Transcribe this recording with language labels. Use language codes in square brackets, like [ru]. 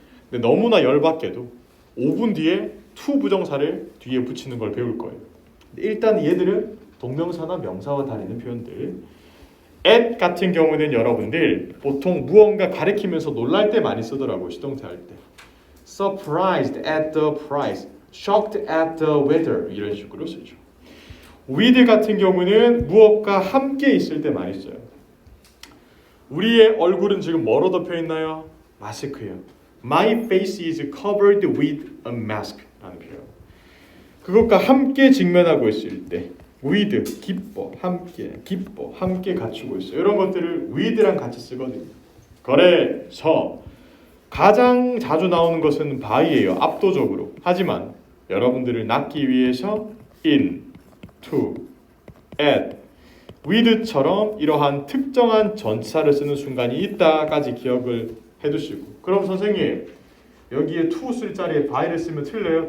[ko] 근데 너무나 열받게도 5분 뒤에 to 부정사를 뒤에 붙이는 걸 배울 거예요. 일단 얘들은 동명사나 명사와 다르는 표현들. at 같은 경우는 여러분들 보통 무언가 가리키면서 놀랄 때 많이 쓰더라고요. 시동태 할 때. [en] surprised at the price, shocked at the weather [ko] 이런 식으로 쓰죠. with 같은 경우는 무엇과 함께 있을 때 많이 써요. 우리의 얼굴은 지금 뭐로 덮여 있나요? 마스크예요. [en] My face is covered with a mask [ko] 라는 표현. 그것과 함께 직면하고 있을 때 with, 기뻐, 함께 갖추고 있어요. 이런 것들을 with랑 같이 쓰거든요. 그래서 가장 자주 나오는 것은 by예요. 압도적으로. 하지만 여러분들을 낳기 위해서 in, to, at, with처럼 이러한 특정한 전치사를 쓰는 순간이 있다까지 기억을 해두시고, 그럼 선생님 여기에 to 쓸 자리에 by를 쓰면 틀려요?